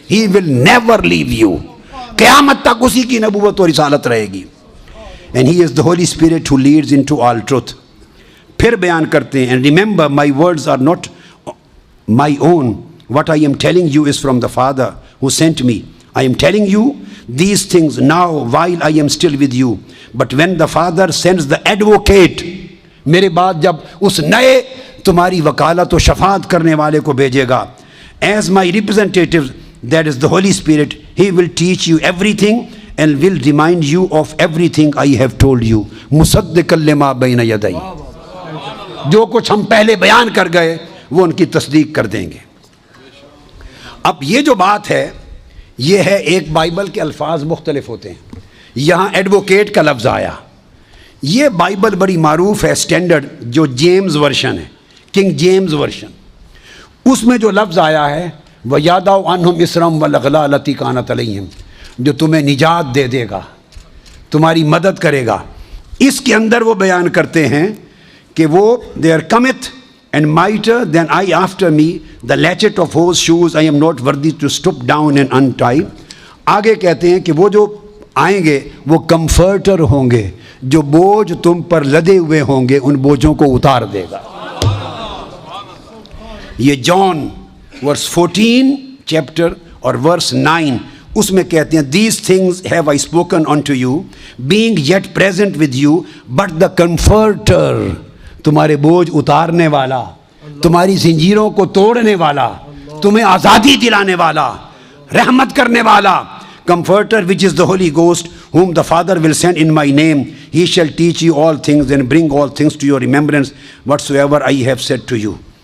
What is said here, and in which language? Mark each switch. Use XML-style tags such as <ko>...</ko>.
<en>he will never leave you,</en> <ur>قیامت تک اسی کی نبوت اور رسالت رہے گی.</ur> <en>And he is the holy spirit who leads into all truth.</en> <ur>پھر بیان کرتے ہیں</ur> <en>And remember my words are not my own what I am telling you is from the Father who sent me. I am telling you these things now while I am still with you. But when the Father sends the advocate,</en> <ur>میرے بعد جب اس نئے تمہاری وکالت و شفاعت کرنے والے کو بھیجے گا,</ur> <en>as my representative, that is the Holy Spirit, he will teach you everything and will remind you of everything I have told you.</en> <ar>musaddiqan lima bayna yaday.</ar> <ur>جو کچھ ہم پہلے بیان کر گئے وہ ان کی تصدیق کر دیں گے. اب یہ جو بات ہے یہ ہے، ایک بائبل کے الفاظ مختلف ہوتے ہیں. یہاں ایڈوکیٹ کا لفظ آیا. یہ بائبل بڑی معروف ہے، سٹینڈرڈ جو جیمز ورشن ہے، کنگ جیمز ورشن، اس میں جو لفظ آیا ہے</ur> <ar>وَيَدَعُ عَنْهُمْ إِصْرَهُمْ وَالْأَغْلَالَ الَّتِي كَانَتْ عَلَيْهِمْ،</ar> <ur>جو تمہیں نجات دے دے گا، تمہاری مدد کرے گا. اس کے اندر وہ بیان کرتے ہیں کہ وہ</ur> <en>there cometh and mightier than I after me, the latchet of whose shoes I am not worthy to stoop down and untie.</en> <ur>آگے کہتے ہیں کہ وہ جو آئیں گے وہ کمفرٹر ہوں گے، جو بوجھ تم پر لدے ہوئے ہوں گے ان بوجھوں کو اتار دے گا. یہ جان ورس 14 چیپٹر اور ورس 9 اس میں کہتے ہیں</ur> <en>these things have I spoken unto you being yet present with you, but the comforter،</en> <ur>تمہارے بوجھ اتارنے والا، تمہاری زنجیروں کو توڑنے والا، تمہیں آزادی دلانے والا، رحمت کرنے والا،</ur> <en>comforter which is the Holy Ghost whom the Father will send in my name, he shall teach you all things and bring all things to your remembrance whatsoever I have said to you.</en>